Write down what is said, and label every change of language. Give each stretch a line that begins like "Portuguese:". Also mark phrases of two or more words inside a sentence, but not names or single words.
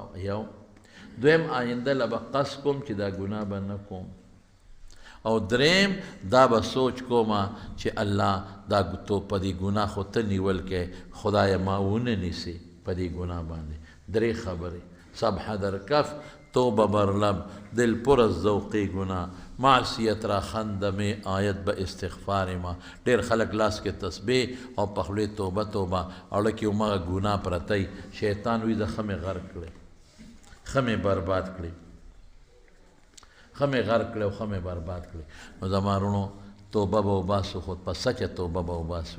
Pashto: یو دویم آینده له به قصد کوم چې دا ګناه به نه کوم، او دریم دا به سوچ کومه چې الله دا تو په دې ګناه خو ته نیول کې، خدایه ما ونه نیسي په دې ګناه باندې. درې خبرې:
Persian: سبحه در کف، توبه بر لب، دل پر از ذوقی گناه، معصیت را خندمه آیت به استغفار ما.
Pashto: ډېر خلک لاس کې تسبیح او په خولې توبه توبه، اړه کې هماغه ګناه پرتی. شیطان وایي زه ښه مې غرق کړې، ښه مې برباد کړې، ښه مې غرق کړې او ښه مې برباد کړې. نو زما وروڼو توبه به وباسو، خو په سچه توبه به وباسو.